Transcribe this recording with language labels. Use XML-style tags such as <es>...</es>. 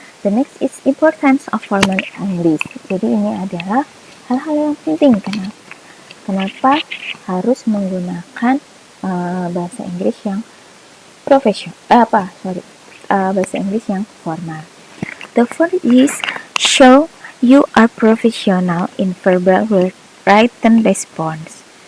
<en>The next is importance of formal English.</en> <id>Jadi ini adalah hal-hal yang penting. Kenapa harus menggunakan bahasa Inggris yang bahasa Inggris yang formal.</id> <en>The first is show you are professional in verbal written response.</en>